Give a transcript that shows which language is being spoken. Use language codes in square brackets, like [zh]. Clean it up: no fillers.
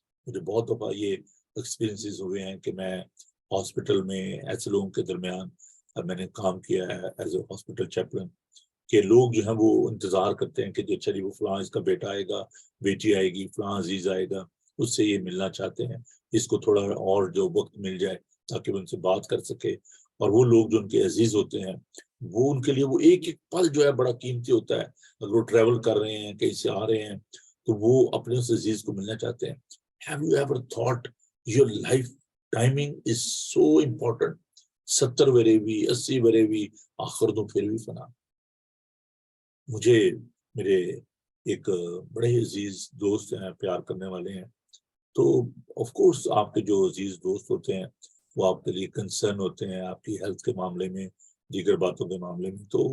[ur] مجھے بہت دفعہ یہ ایکسپیرینسز ہوئے ہیں کہ میں ہاسپٹل میں ایسے لوگوں کے درمیان میں نے کام کیا ہے [en] as a hospital chaplain, [ur] کہ لوگ جو ہیں وہ انتظار کرتے ہیں کہ جو چلیے وہ فلاں اس کا بیٹا آئے گا, بیٹی آئے گی, فلاں عزیز آئے گا, اس سے یہ ملنا چاہتے ہیں, اس کو تھوڑا اور جو وقت مل جائے تاکہ وہ ان سے بات کر سکے. اور وہ لوگ جو ان کے عزیز ہوتے ہیں وہ ان کے لیے وہ ایک ایک پل جو ہے بڑا قیمتی ہوتا ہے. اگر وہ ٹریول کر رہے ہیں, کہیں سے آ رہے ہیں, تو وہ اپنے اس عزیز کو ملنا چاہتے ہیں. [en] Have you ever thought your life timing is so important? [ur] 70 ورے بھی, 80 ورے بھی, آخر تو پھر بھی فنا. مجھے میرے ایک بڑے عزیز دوست ہیں, پیار کرنے والے ہیں, تو آف کورس آپ کے جو عزیز دوست ہوتے ہیں وہ آپ کے لیے کنسرن ہوتے ہیں آپ کی ہیلتھ کے معاملے میں, دیگر باتوں کے معاملے میں.